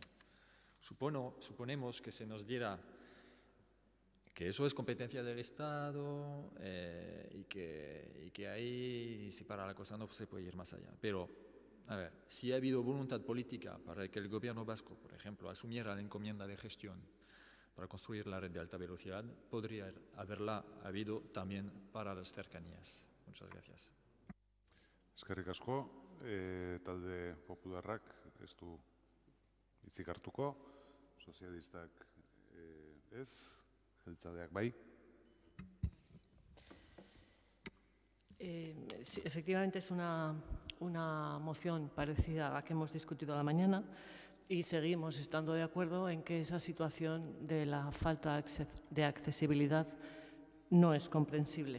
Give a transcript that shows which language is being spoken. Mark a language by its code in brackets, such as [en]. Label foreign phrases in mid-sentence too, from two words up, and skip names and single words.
[es] Suponemos que se nos diera que eso es competencia del Estado y que ahí, si para la cosa no se puede ir más allá. Pero, a ver, si ha habido voluntad política para que el gobierno vasco, por ejemplo, asumiera la encomienda de gestión para construir la red de alta velocidad, podría haberla habido también para las cercanías. Muchas gracias. [eu] Eskerrik asko, talde popularrak ez du hitzik hartuko, sozialistak ez, jeltzaleak bai. [es] Sí, efectivamente es una moción parecida a la que hemos discutido a la mañana y seguimos estando de acuerdo en que esa situación de la falta de accesibilidad no es comprensible.